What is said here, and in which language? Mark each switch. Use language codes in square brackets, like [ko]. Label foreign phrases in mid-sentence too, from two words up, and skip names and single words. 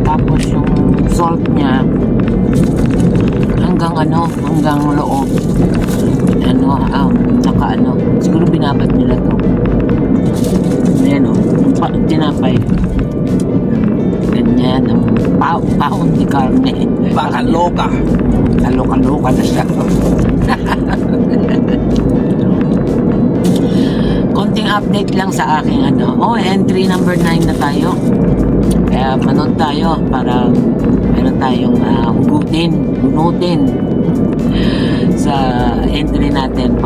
[tl] Tapos yung salt niya hanggang loob. Siguro binabat nila to. Ayan tinapay. Ganyan, ang [pt] pound de carne. [tl] Baka loka. Kaloka na siya. Konting update lang sa aking [en] entry number [tl] 9 na tayo. Kaya manood tayo para meron tayong hugutin sa entry natin.